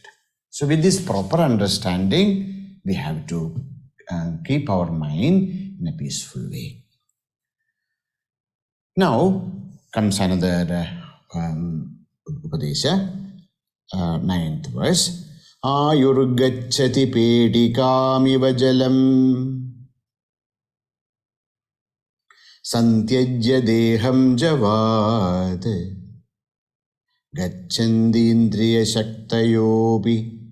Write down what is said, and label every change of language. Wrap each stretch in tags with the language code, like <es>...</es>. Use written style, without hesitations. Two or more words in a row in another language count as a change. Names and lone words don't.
<en>So with this proper understanding, we have to keep our mind in a peaceful way. Now comes another Upadesha, 9th verse.</en> <sa>आयुर्गच्छति पेडिकमिव जलम् सन्त्यज्य देहम् जवद् गच्छन्दि इन्द्रिय शक्तयोपि</sa>